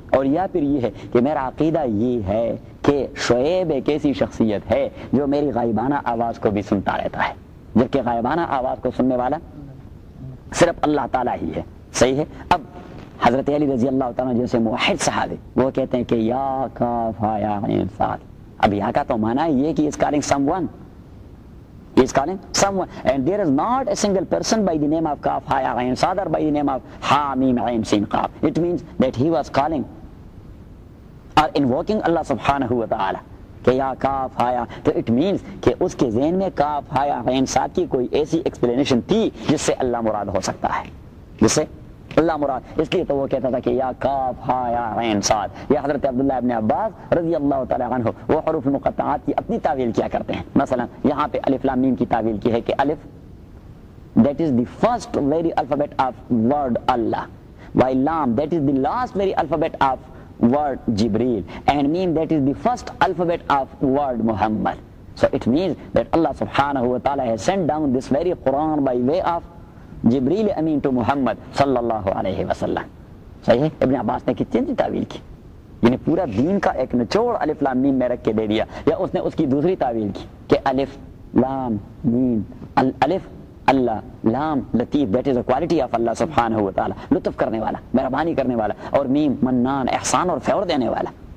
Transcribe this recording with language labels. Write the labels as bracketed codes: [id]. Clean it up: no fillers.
[ur] اور یا پھر یہ ہے کہ میرا عقیدہ یہ ہے کہ شعیب ایک ایسی شخصیت ہے جو میری غائبانہ آواز کو بھی سنتا رہتا ہے، جبکہ غائبانہ آواز کو سننے والا صرف اللہ تعالیٰ ہی ہے. صحیح ہے. اب حضرت علی رضی اللہ تعالیٰ جیسے موحد صحابی وہ کہتے ہیں کہ یا کافا یا عین صاد. اب یا کا تو معنی یہ کہ [en] اس calling someone, He is calling someone. And there is not a single person by the name of Kaf, Ha, Ya, Ghain, Sad, or by the name of Ha, Mim, Ghain, Sin, Kaf. It means that he was calling or invoking Allah subhanahu wa ta'ala. [ur] کہ یا کاف آیا, تو it means کہ اس کے ذہن میں کاف آیا غین صاد کی کوئی ایسی ایکسپلینیشن تھی جس سے اللہ مراد ہو سکتا ہے, جس سے اللہ مراد. اس لیے تو وہ کہتا تھا کہ یا کاف آیا غین صاد. یہ حضرت عبداللہ ابن عباس رضی اللہ تعالیٰ عنہ وہ حروف مقطعات کی اپنی تعویل کیا کرتے ہیں. [en] مثلا یہاں پہ الف لام میم کی تعویل کی ہے کہ الف that is the first very alphabet of word Allah, why لام that is the last very alphabet of word Jibreel, and mean that is the first alphabet of word Muhammad. So it means that Allah subhanahu wa ta'ala has sent down this very Quran by way of Jibreel Amin to Muhammad sallallahu alayhi wa sallam. So yeah, [ur] Ibn Abbas نے کتنی تعویل کی, یعنی پورا دین کا ایک نچوڑ الف لام میم میں رکھ کے دے دیا. یا اس نے اس کی دوسری تعویل کی کہ الف لام میم, الف اللہ, لام لطیف, [en] that is a quality of Allah سبحانہ و تعالیٰ, [ur] لطف کرنے والا, مہربانی کرنے والا, اور میم منان, احسان اور فیور دینے والا.